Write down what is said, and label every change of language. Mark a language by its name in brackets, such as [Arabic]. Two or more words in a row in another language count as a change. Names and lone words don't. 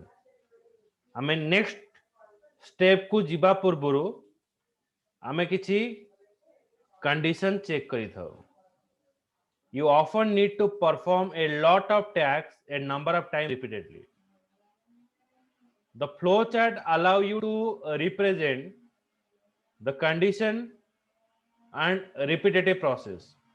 [Odia] ଆମେ [English] next step [Odia] କୁ ଯିବା ପୂର୍ବରୁ ଆମେ କିଛି [English] condition check [Odia] କରି ଥାଉ. [English] You often need to perform a lot of tasks a number of times repeatedly. The flowchart allow you to represent the condition and repetitive process.